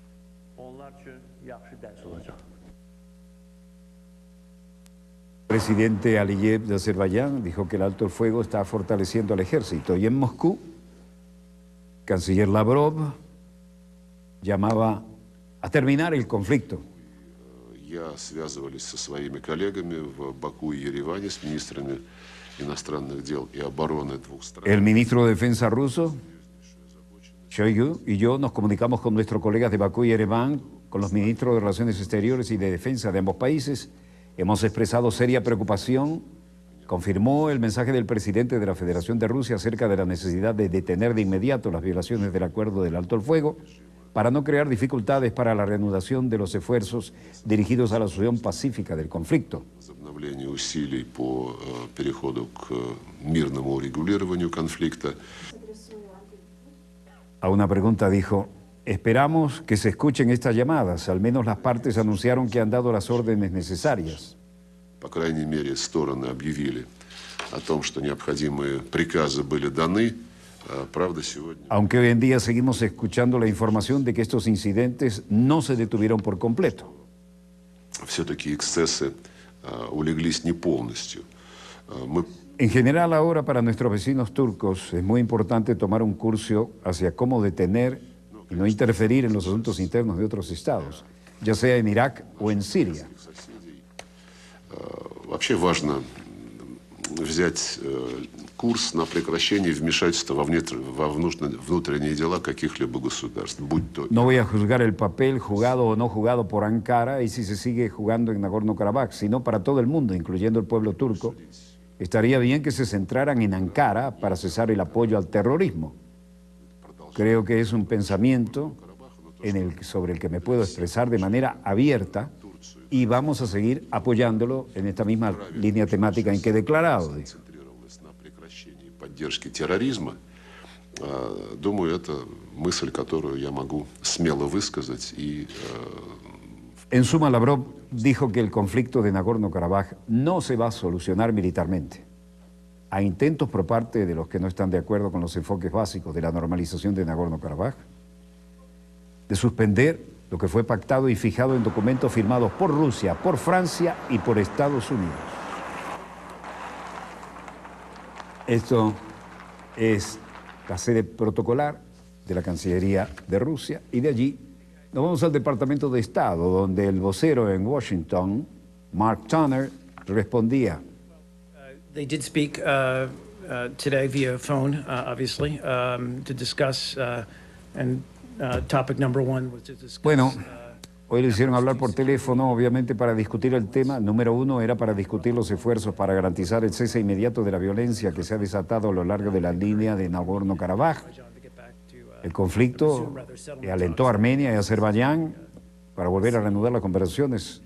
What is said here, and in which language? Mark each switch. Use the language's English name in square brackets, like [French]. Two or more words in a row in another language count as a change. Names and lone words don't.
[Spanish] El presidente Aliyev de Azerbaiyán dijo que el alto el fuego está fortaleciendo al ejército. Y en Moscú, canciller Lavrov llamaba a terminar el conflicto. [Russian] Я связывались со своими коллегами в Баку и Ереване, с министрами иностранных дел и обороны двух стран. [Spanish] El ministro de Defensa ruso, Shoigu, y yo nos comunicamos con nuestros colegas de Bakú y Ereván, con los ministros de Relaciones Exteriores y de Defensa de ambos países. Hemos expresado seria preocupación. Confirmó el mensaje del presidente de la Federación de Rusia acerca de la necesidad de detener de inmediato las violaciones del acuerdo del alto el fuego para no crear dificultades para la reanudación de los esfuerzos dirigidos a la solución pacífica del conflicto. [Russian] Возобновление усилий по переходу к мирному урегулированию конфликта. [Spanish] A una pregunta dijo: esperamos que se escuchen estas llamadas, al menos las partes anunciaron que han dado las órdenes necesarias. [Russian] По крайней мере, стороны объявили о том, что необходимые приказы были даны. Правда, сегодня... [Spanish] Aunque hoy en día seguimos escuchando la información de que estos incidentes no se detuvieron por completo. [Russian] Все-таки эксцессы улеглись не полностью. [Spanish] En general, ahora para nuestros vecinos turcos es muy importante tomar un curso hacia cómo detener y no interferir en los asuntos internos de otros estados, ya sea en Irak o en Siria. [Russian] Вообще важно взять курс на прекращение вмешательства во внутренние дела каких-либо государств, будь то... [Spanish] No voy a juzgar el papel jugado o no jugado por Ankara y si se sigue jugando en Nagorno-Karabaj, sino para todo el mundo, incluyendo el pueblo turco. Estaría bien que se centraran en Ankara para cesar el apoyo al terrorismo. Creo que es un pensamiento sobre el que me puedo expresar de manera abierta y vamos a seguir apoyándolo en esta misma línea temática en que he declarado. [Russian] Поддержки терроризма, думаю, это мысль, которую я могу смело высказать. [Spanish] En suma, Lavrov dijo que el conflicto de Nagorno-Karabaj no se va a solucionar militarmente. Hay intentos por parte de los que no están de acuerdo con los enfoques básicos de la normalización de Nagorno-Karabaj de suspender lo que fue pactado y fijado en documentos firmados por Rusia, por Francia y por Estados Unidos. Esto es la sede protocolar de la Cancillería de Rusia y de allí nos vamos al Departamento de Estado, donde el vocero en Washington, Mark Toner, respondía. [English] They did speak today via phone, obviously, to discuss, and topic number one was to discuss... [Spanish] Bueno, hoy le hicieron hablar por teléfono, obviamente, para discutir el tema. Número uno era para discutir los esfuerzos para garantizar el cese inmediato de la violencia que se ha desatado a lo largo de la línea de Nagorno-Karabaj. El conflicto alentó a Armenia y Azerbaiyán para volver a reanudar las conversaciones.